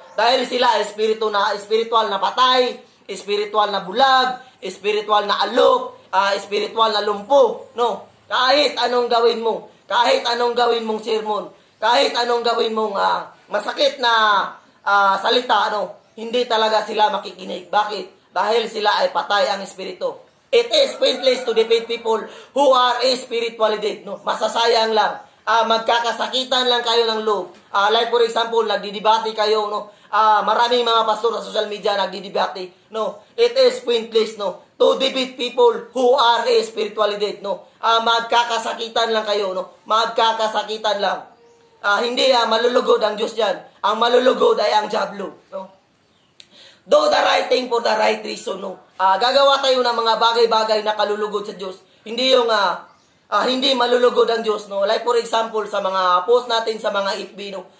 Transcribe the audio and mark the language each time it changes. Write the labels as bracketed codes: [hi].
[tl] Dahil sila ay spiritual na patay, spiritual na bulag, spiritual na alok, spiritual na lumpo, no? Kahit anong gawin mo, kahit anong gawin mong sermon, kahit anong gawin mong masakit na salita, no? Hindi talaga sila makikinig. Bakit? Dahil sila ay patay ang espiritu. [en] It is pointless to defeat people who are spiritually dead, [tl] no? Masasayang lang. Magkakasakitan lang kayo ng loob. Like for example, nagdidebate kayo, no? Maraming mga pastor sa social media nagdidebate, no? [en] It is pointless, no? To defeat people who are spiritually dead, no? [tl] Magkakasakitan lang kayo, no? Magkakasakitan lang. Hindi malulugod ang Diyos diyan. Ang malulugod ay ang diablo, no? [en] Do the right thing for the right reason, [tl] no? Gagawa tayo ng mga bagay-bagay na kalulugod sa Diyos. Hindi yung hindi malulugod ang Diyos, no? Like for example, sa mga post natin sa mga FB, no?